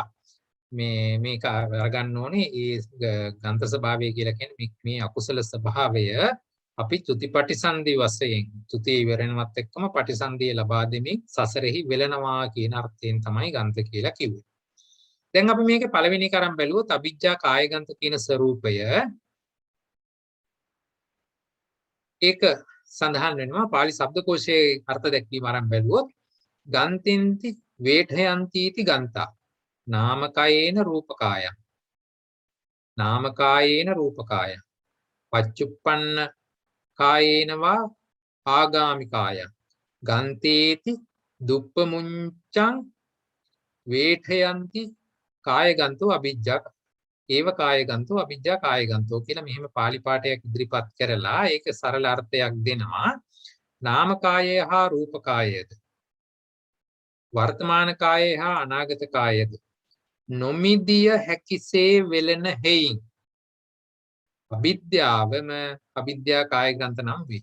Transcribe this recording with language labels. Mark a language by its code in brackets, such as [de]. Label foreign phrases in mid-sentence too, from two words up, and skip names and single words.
[si] මේක අරගන්න ඕනේ ඒ ගන්ත ස්වභාවය කියලා කියන්නේ මේ අකුසල ස්වභාවය අපි චුතිපටිසන්ධි වශයෙන් චුතිය ඉවරනවත් එක්කම පටිසන්ධිය ලබා දෙමින් සසරෙහි වෙලනවා කියන අර්ථයෙන් තමයි ගන්ත කියලා කිව්වේ. දැන් අපි මේකේ පළවෙනි එක අරන් බැලුවොත් අවිජ්ජා කාය ගන්ත කියන ස්වરૂපය ඒක සඳහන් වෙනවා පාලි ශබ්දකෝෂයේ අර්ථ දැක්වීම අරන් බැලුවොත් [pi] ගන්තින්ති වේඨයන්තිති ගන්තා නාමකයේන රූපකායං නාමකායේන රූපකායං පච්චුප්පන්න කායේනවා ආගාමිකායං ගන්තේති දුප්පමුංචං වේඨයන්ති කායගන්තෝ අවිජ්ජා ඒව කායගන්තෝ අවිජ්ජා කායගන්තෝ [si] කියලා මෙහෙම පාලි පාඨයක් ඉදිරිපත් කරලා ඒක සරල අර්ථයක් දෙනවා. නාමකායය හා රූපකායයද වර්තමාන කායය හා අනාගත කායයද නොමිදිය හැකිසේ වෙලෙන හේයින් අවිද්‍යාවම අවිද්‍යා කාය ග්‍රන්ථ නම් වේ.